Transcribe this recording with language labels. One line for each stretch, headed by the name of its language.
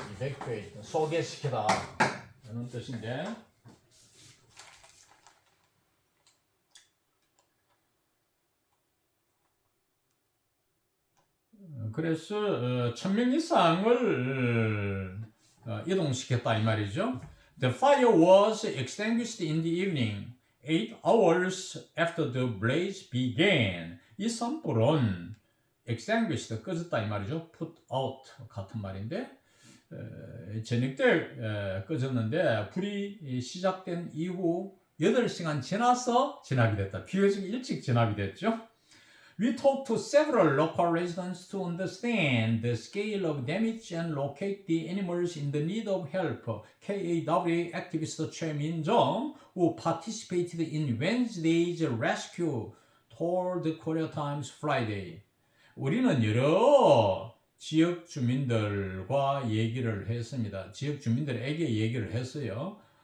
Korean: evacuate, 소개시키다 이런 뜻인데 그래서 1,000명 이상을 이동시켰다 이 말이죠.
English: The fire was extinguished in the evening, 8 hours after the blaze began.
Korean: 이 산불은 extinguished, 꺼졌다 이 말이죠.
English: put out
Korean: 같은 말인데 저녁 때 꺼졌는데 불이 시작된 이후 8시간 지나서 진압이 됐다. 비교적 일찍 진압이 됐죠.
English: We talked to several local residents to understand the scale of damage and locate the animals in the need of help. KAWA activist 최 민정, who participated in Wednesday's rescue, told Korea Times Friday.
Korean: 우리는 여러 지역 주민들과 얘기를 했습니다. 지역 주민들에게 얘기를 했어요.